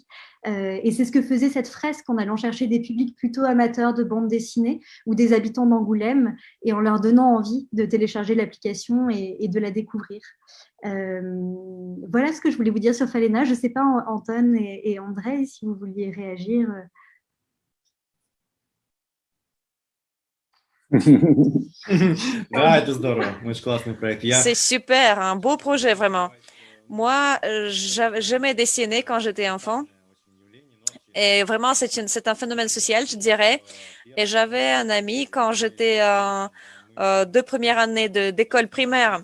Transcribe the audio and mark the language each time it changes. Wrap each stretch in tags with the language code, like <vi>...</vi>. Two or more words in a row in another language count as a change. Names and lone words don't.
<fr>Et c'est ce que faisait cette fresque en allant chercher des publics plutôt amateurs de bande dessinée ou des habitants d'Angoulême et en leur donnant envie de télécharger l'application et de la découvrir. Voilà ce que je voulais vous dire sur Phaléna. Je ne sais pas, Anton et André, si vous vouliez réagir.</fr> <ru>Да, это здорово. Очень классный проект.</ru> <fr>C'est super, un beau projet vraiment. Moi, j'aimais dessiner quand j'étais enfant. Et vraiment, c'est un phénomène social, je dirais. Et j'avais un ami quand j'étais en deux premières années d'école primaire.</fr>